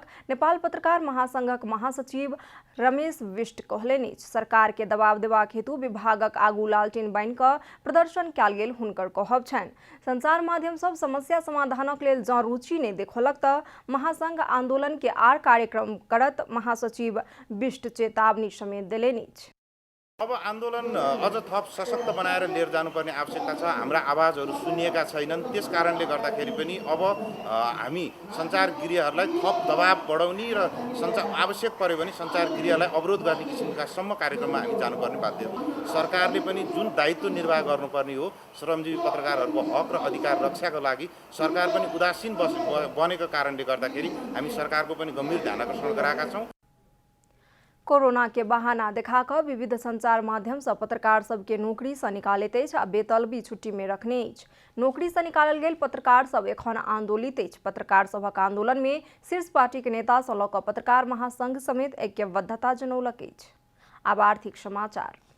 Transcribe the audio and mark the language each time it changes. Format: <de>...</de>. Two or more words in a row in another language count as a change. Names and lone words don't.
<mai>नेपाल पत्रकार महासंघक महासचिव रमेश विष्ट कहलनि सरकार के दबाव देबाक हेतु विभागक आगू लालटेन बानि क प्रदर्शन कयल गेल हुनकर कहब छनि। संचार माध्यम सब समस्या समाधानक लेल जँ रुचि नहीं देखौलक त महासंघ आंदोलन के आर कार्यक्रम करत महासचिव विष्ट चेतावनी समेत देलनि।</mai> <ne>अब आन्दोलन अझ थप सशक्त बनाएर लिएर जानुपर्ने आवश्यकता छ। हाम्रा आवाजहरू सुनिएका छैनन्, त्यस कारणले गर्दाखेरि पनि अब हामी सञ्चार गृहहरूलाई थप दबाव बढाउने र आवश्यक पर्यो भने सञ्चार गृहलाई अवरोध गर्ने किसिमका सम्म कार्यक्रममा हामी जानुपर्ने बाध्य हो। सरकारले पनि जुन दायित्व निर्वाह गर्नुपर्ने हो श्रमजीवी पत्रकारहरूको हक र अधिकार रक्षाको लागि सरकार पनि उदासीन बनेको कारणले गर्दाखेरि हामी सरकारको पनि गम्भीर ध्यान आकर्षण गराएका छौँ।</ne> <mai>कोरोना के बहाना दिखाकर विविध संचार माध्यम से पत्रकार सबके नौकरी से निकालैत अछि आ बेतलबी छुट्टी में रखने अछि। नौकरी से निकालल गेल पत्रकार सब एखन आंदोलित अछि। पत्रकार सभक आंदोलन में शीर्ष पार्टी के नेता से लऽ कऽ पत्रकार महासंघ समेत ऐक्यबद्धता जनौलक अछि। आब आर्थिक समाचार।</mai>